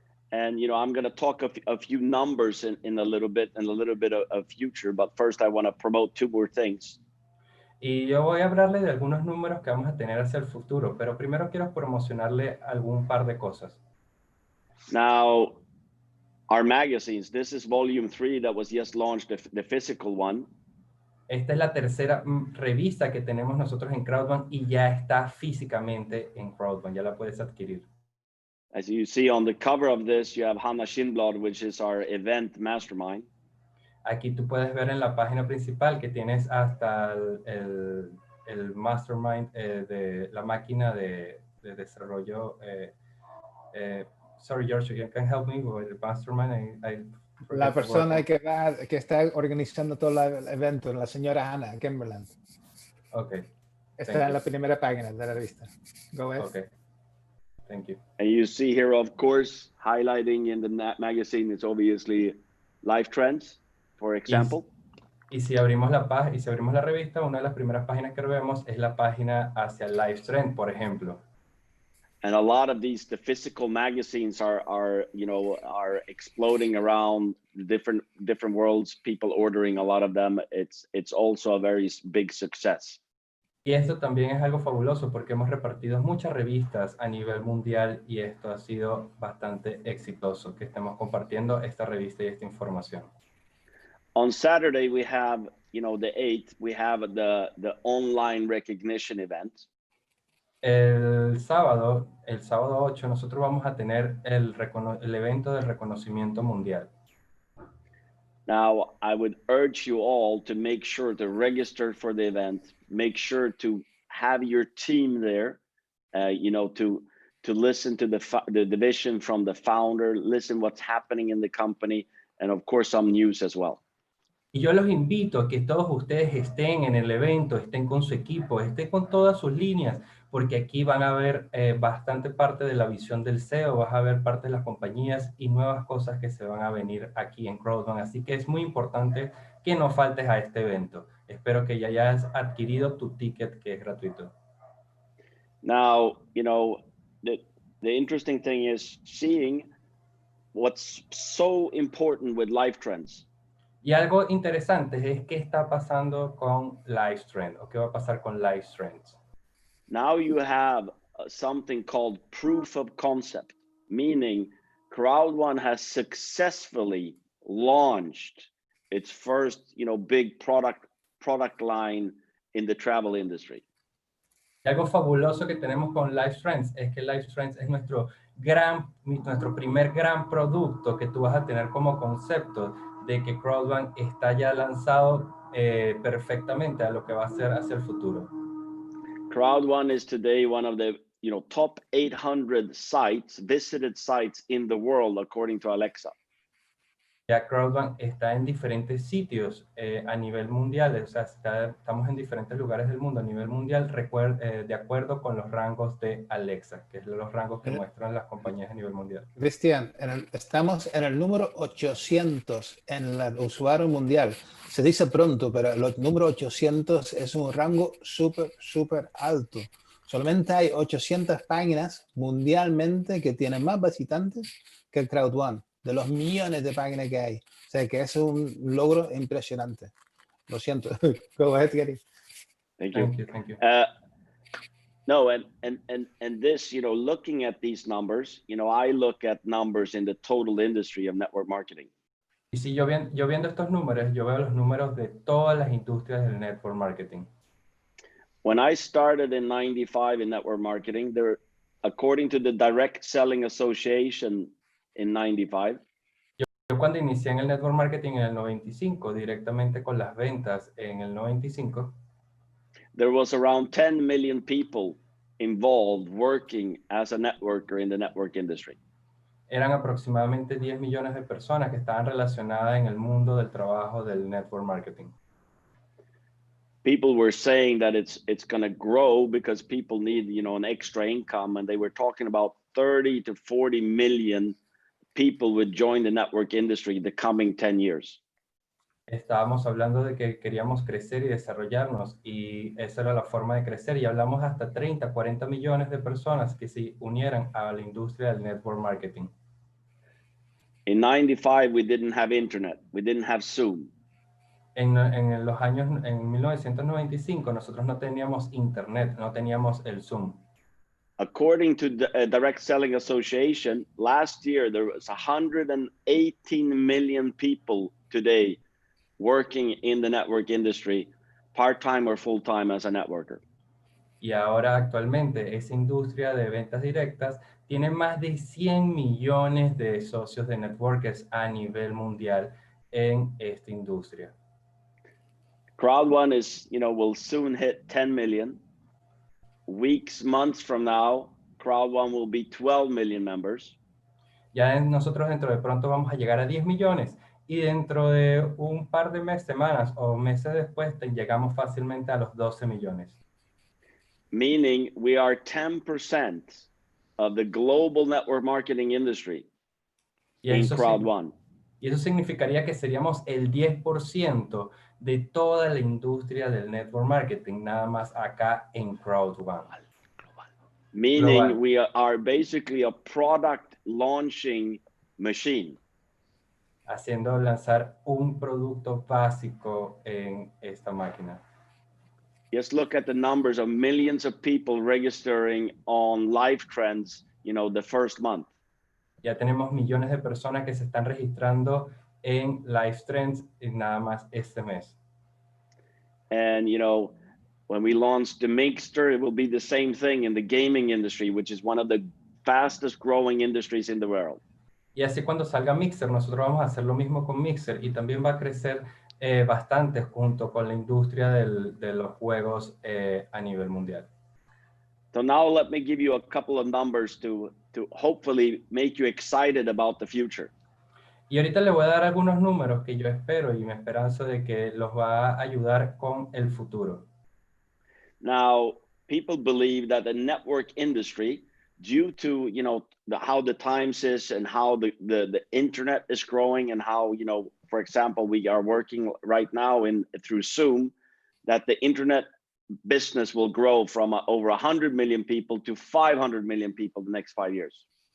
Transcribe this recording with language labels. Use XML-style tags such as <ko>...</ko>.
<en>And, you know, I'm going to talk a few numbers in a little bit and a little bit of future, but first I want to promote two more things.</en> <es>Y yo voy a hablarle de algunos números que vamos a tener hacia el futuro, pero primero quiero promocionarle algún par de cosas.</es> <en>Now, our magazines, this is volume 3 that was just launched, the physical one.</en> <es>Esta es la tercera revista que tenemos nosotros en Crowd1 y ya está físicamente en Crowd1, ya la puedes adquirir.</es> <en>As you see on the cover of this, you have Hanna Schindblad, which is our event mastermind.</en> <es>Aquí tú puedes ver en la página principal que tienes hasta el mastermind de la máquina de desarrollo.</es> <en>Sorry, George, you can help me with the mastermind.</en> <es>La persona que está organizando todo el evento, la señora Hannah Kimberland.</es> <en>Okay.</en> <es>Está en la primera página de la revista.</es> <en>Go ahead. Okay. Thank you. And you see here, of course, highlighting in the magazine, it's obviously life trends, for example.</en> <es>Y si abrimos la revista, una de las primeras páginas que vemos es la página hacia Life Trend, por ejemplo.</es> <en>And a lot of these, the physical magazines are exploding around different worlds, people ordering a lot of them. It's also a very big success.</en> <es>Y esto también es algo fabuloso porque hemos repartido muchas revistas a nivel mundial y esto ha sido bastante exitoso, que estemos compartiendo esta revista y esta información.</es> <en>On Saturday, we have, the 8th, we have the online recognition event.</en> <es>El sábado 8, nosotros vamos a tener el evento de reconocimiento mundial.</es> <en>Now, I would urge you all to make sure to register for the event. Make sure to have your team there, to listen to the vision from the founder, listen what's happening in the company, and of course, some news as well.</en> <es>Y yo los invito a que todos ustedes estén en el evento, estén con su equipo, estén con todas sus líneas, porque aquí van a ver bastante parte de la visión del CEO, vas a ver parte de las compañías y nuevas cosas que se van a venir aquí en Crowd1. Así que es muy importante que no faltes a este evento. Espero que ya hayas adquirido tu ticket, que es gratuito.</es> <en>Now, the interesting thing is seeing what's so important with life trends.</en> <es>Y algo interesante es qué está pasando con Life Trend, o qué va a pasar con Life Trends.</es> <en>Now you have something called proof of concept, meaning Crowd1 has successfully launched its first, big product line in the travel industry.</en> <es>Y algo fabuloso que tenemos con Life Trends es que Life Trends es nuestro primer gran producto que tú vas a tener como concepto de que Crowd1 está ya lanzado perfectamente a lo que va a ser hacia el futuro.</es> <en>Crowd1 is today one of the top 800 visited sites in the world according to Alexa.</en> <es>Ya Crowd1 está en diferentes sitios a nivel mundial, o sea, estamos en diferentes lugares del mundo a nivel mundial, de acuerdo con los rangos de Alexa, que es los rangos que muestran las compañías a nivel mundial. Cristian, estamos en el número 800 en el usuario mundial. Se dice pronto, pero el número 800 es un rango súper alto. Solamente hay 800 páginas mundialmente que tienen más visitantes que el Crowd1, de los millones de páginas que hay. O sea que es un logro impresionante. Lo siento.</es> <en>Go ahead,</en> <es>Gary.</es> <en>Thank you. Thank you. No, and this, you know, looking at these numbers, you know, I look at numbers in the total industry of network marketing.</en> <es>Y si yo viendo estos números, yo veo los números de todas las industrias del network marketing.</es> <en>When I started in 95 in network marketing, there, according to the Direct Selling Association in 95,</en> <es>Yo cuando inicié en el network marketing en el 95, directamente con las ventas en el 95,</es> <en>there was around 10 million people involved working as a networker in the network industry.</en> <es>eran aproximadamente 10 millones de personas que estaban relacionadas en el mundo del trabajo del network marketing.</es> <en>People were saying that it's going to grow because people need, you know, an extra income, and they were talking about 30 to 40 million people would join the network industry the coming 10 years.</en> <es>Estábamos hablando de que queríamos crecer y desarrollarnos, y esa era la forma de crecer, y hablamos hasta 30, 40 millones de personas que se unieran a la industria del network marketing.</es> <en>In 95, we didn't have internet. We didn't have Zoom.</en> <es>En los años, en 1995, nosotros no teníamos internet, no teníamos el Zoom.</es> <en>According to the Direct Selling Association, last year, there was 118 million people today working in the network industry, part-time or full-time as a networker.</en> <es>Y ahora actualmente esa industria de ventas directas tiene más de 100 millones de socios de networkers a nivel mundial en esta industria.</es> <en>Crowd1 is, you know, will soon hit 10 million. Weeks, months from now, Crowd1 will be 12 million members.</en> <es>Ya nosotros dentro de pronto vamos a llegar a 10 millones y dentro de un par de meses, semanas o meses después llegamos fácilmente a los 12 millones.</es> <en>Meaning we are 10% of the global network marketing industry in Crowd1.</en> <es>Y eso significaría que seríamos el 10% de toda la industria del network marketing, nada más acá en Crowd1.</es> <en>Meaning Global. we are basically a product launching machine.</en> <es>Haciendo lanzar un producto básico en esta máquina.</es> <en>Just look at the numbers of millions of people registering on Live Trends, you know, the first month.</en> <es>Ya tenemos millones de personas que se están registrando en Live Trends en nada más este mes.</es> <en>And, you know, when we launch the Mixer, it will be the same thing in the gaming industry, which is one of the fastest growing industries in the world.</en> <es>Y así cuando salga Mixer, nosotros vamos a hacer lo mismo con Mixer y también va a crecer bastante junto con la industria de los juegos a nivel mundial.</es> <en>So now let me give you a couple of numbers to hopefully make you excited about the future.</en> <es>Y ahorita le voy a dar algunos números que yo espero y me esperanzo de que los va a ayudar con el futuro.</es> <en>Now, people believe that the network industry, due to, you know, how the times is and how the internet is growing and how, you know, for example, we are working right now through Zoom, that the internet business will grow from over 100 million people to 500 million people the next 5 years.</en>